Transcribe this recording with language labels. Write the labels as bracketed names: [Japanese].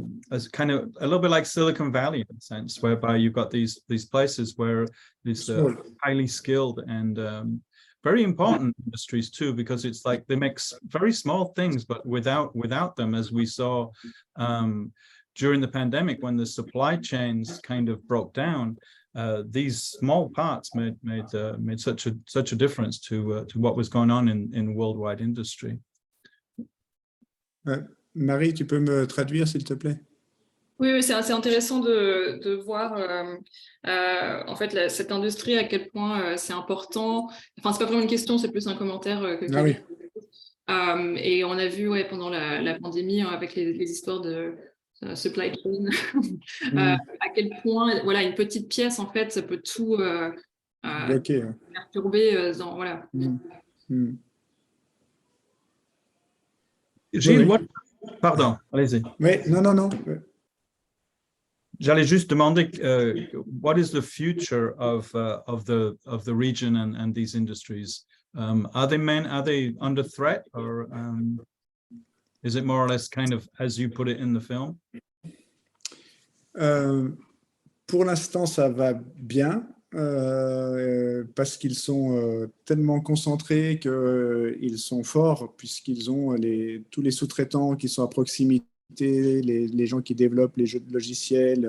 [English] as kind of a little bit like Silicon Valley in a sense, whereby you've got these places where these highly skilled and very important industries too, because it's like they make very small things, but without them, as we saw during the pandemic when the supply chains kind of broke down, these small parts made such a difference to what was going on in worldwide industry. [French] Marie, tu peux me traduire, s'il te plaît? Oui, c'est assez intéressant de voir en fait cette industrie, à quel point c'est important. Enfin, c'est pas vraiment une question, c'est plus un commentaire que Ah oui. Et on a vu pendant la pandémie avec les histoires de supply chain à quel point voilà, une petite pièce en fait ça peut tout bloquer, perturber voilà. Gilles, pardon, allez-y. Oui, non. J'allais juste demander, [English] what is the future of the region and these industries? Are they under threat, or is it more or less kind of as you put it in the film? [French] Pour l'instant, ça va bien. Parce qu'ils sont tellement concentrés qu'ils sont forts, puisqu'ils ont tous les sous-traitants qui sont à proximité, les gens qui développent les jeux de logiciels.